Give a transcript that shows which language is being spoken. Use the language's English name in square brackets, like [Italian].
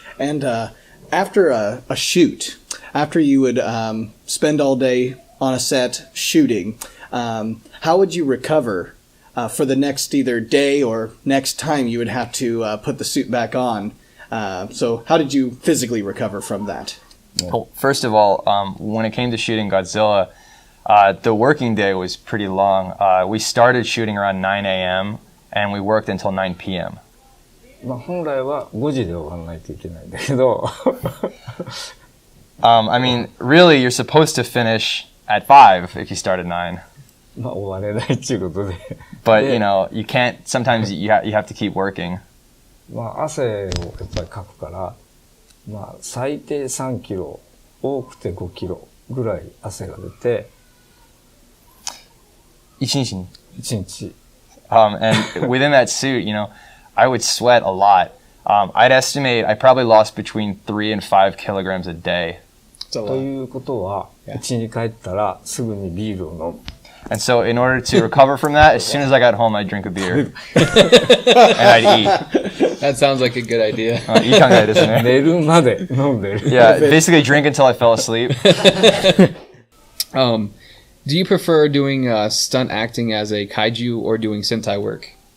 [English] And after a shoot, after you would spend all day on a set shooting, how would you recover for the next either day or next time you would have to put the suit back on? So how did you physically recover from that? Well, first of all, when it came to shooting Godzilla, the working day was pretty long. We started shooting around 9 a.m. and we worked until 9 p.m. [Japanese] まあ本来は5時で終わらないといけないんだけど [English] I mean, really, you're supposed to finish at 5 if you start at 9. [Japanese] まあ終われないっていうことで [English] But, you know, you can't, sometimes you have to keep working. [Japanese] まあ汗をやっぱりかくから、まあ最低3キロ、多くて5キロぐらい汗が出て、 1日に。 1日。 [English] And within that suit, you know, I would sweat a lot. I'd estimate I probably lost between 3 and 5 kilograms a day. [Japanese] ということは、家に帰ったらすぐにビールを飲む。 [English] And so in order to recover from that, as soon as I got home, I'd drink a beer. And I'd eat. That sounds like a good idea. [Japanese] いい考えですね。寝るまで飲んでる。 [English] Yeah, basically drink until I fell asleep. Do you prefer doing stunt acting as a kaiju or doing sentai work?